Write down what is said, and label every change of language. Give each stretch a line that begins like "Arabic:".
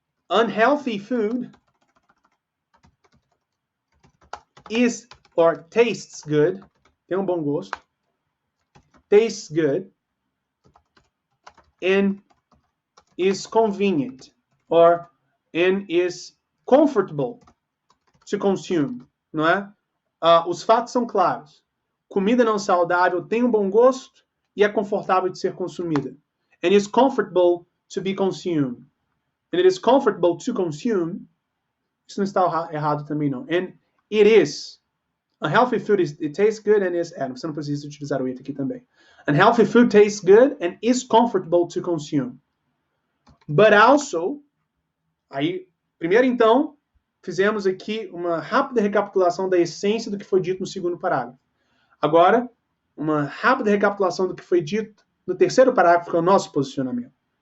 English: Unhealthy food is or tastes good,
Portuguese: tem um bom gosto,
English: tastes good, and is convenient, and is comfortable to consume,
Portuguese: não é? Os fatos são claros. Comida não saudável tem um bom gosto e é confortável de ser consumida.
English: And is comfortable to be consumed. And it is comfortable to consume.
Portuguese: Isso não está errado também, não.
English: And it is. Unhealthy food it tastes good and is...
Portuguese: você não precisa utilizar o it aqui também.
English: Unhealthy food tastes good and is comfortable to consume. But also...
Portuguese: Aí, primeiro então, fizemos aqui uma rápida recapitulação da essência do que foi dito no segundo parágrafo. Agora, uma rápida recapitulação do que foi dito no terceiro parágrafo, que é o nosso posicionamento.